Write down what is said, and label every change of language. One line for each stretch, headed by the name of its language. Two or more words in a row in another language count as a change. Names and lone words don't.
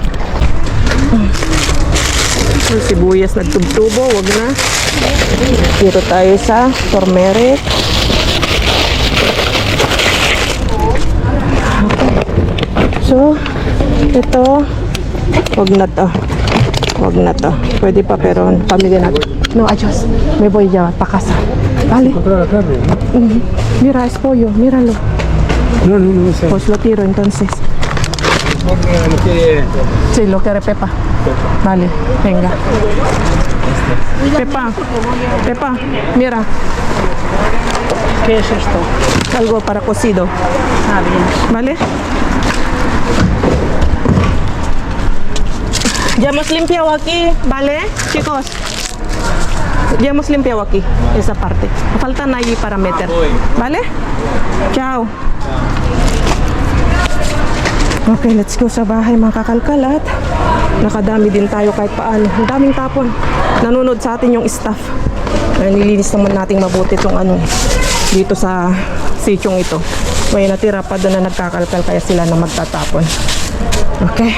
Filipino: Sibuyas nagtubtubo, wag na. Dito tayo sa turmeric. So, ito, wag na to. Pwede pa pero pamilya natin.
Spanish: No, adios. Me voy ya pa casa. Vale. Mira, es pollo, míralo. No sé. Pues lo tiro entonces. Porque no quiere... Sí, lo quiere Pepa. Vale, venga. Pepa, mira. ¿Qué es esto? Algo para cocido. Bien. ¿Vale? Ya hemos limpiado aquí, ¿vale, chicos? Ya hemos limpiado aquí, esa parte. Faltan allí para meter, ¿vale? Chao.
English: Okay, let's go
Filipino: sa bahay mga kakalkalat. Nakadami din tayo kahit paano. Ang daming tapon. Nanonood sa atin yung staff. Nililinis naman natin mabuti itong dito sa sityong ito. May natira pa doon na nagkakalkal kaya sila na magtatapon. Okay.